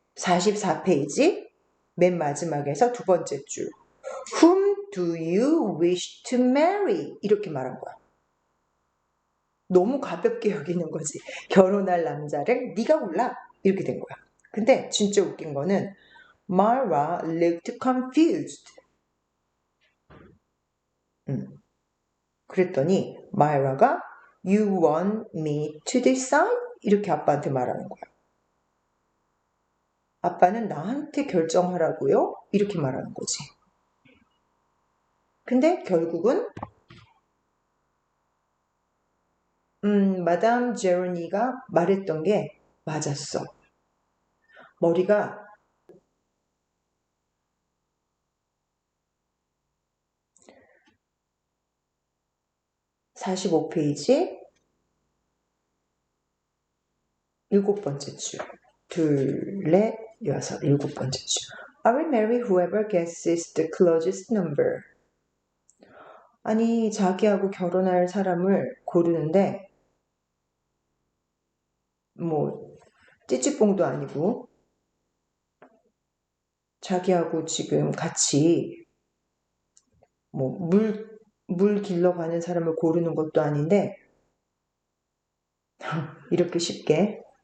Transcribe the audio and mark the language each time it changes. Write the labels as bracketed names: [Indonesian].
[Korean] 44페이지 맨 마지막에서 두 번째 줄 [English] Whom do you wish to marry? [Korean] 이렇게 말한 거야. 너무 가볍게 여기는 거지. 결혼할 남자를 네가 골라 이렇게 된 거야. 근데 진짜 웃긴 거는 [English] Mara looked confused. [Korean] 그랬더니 마이라가 [English] You want me to decide? [Korean] 이렇게 아빠한테 말하는 거야. 아빠는 나한테 결정하라고요? 이렇게 말하는 거지. 근데 결국은 마담 제로니가 말했던 게 맞았어. 머리가 45페이지 7번째 줄. 둘, 넷, 여섯, 7번째 줄. [English] I will marry whoever guesses the closest number. [Korean] 아니, 자기하고 결혼할 사람을 고르는데 뭐 찌찌뽕도 아니고 자기하고 지금 같이 뭐 물 길러가는 사람을 고르는 것도 아닌데 이렇게 쉽게